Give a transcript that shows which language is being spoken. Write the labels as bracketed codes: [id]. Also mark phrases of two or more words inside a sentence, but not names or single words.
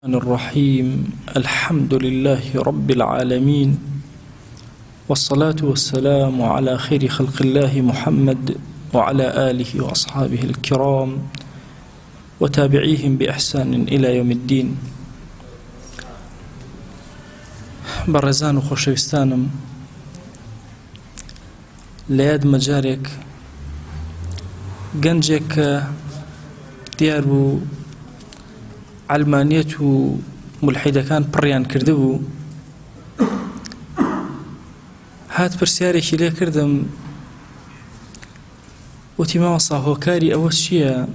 [ar] الرحيم الحمد لله رب العالمين والصلاة والسلام على خير خلق الله محمد وعلى آله وأصحابه الكرام وتابعيهم بإحسان إلى يوم الدين. [ckb] بەڕێزان و خۆشەویستانم، لە یاد مەجارێک گەنجێک کە دیار بوو علمانیەت و ملحیدەکان پڕیان کردبوو، هات پرسیارێکی لێ کردم، وتی مامۆستا هۆکاری ئەوە چییە؟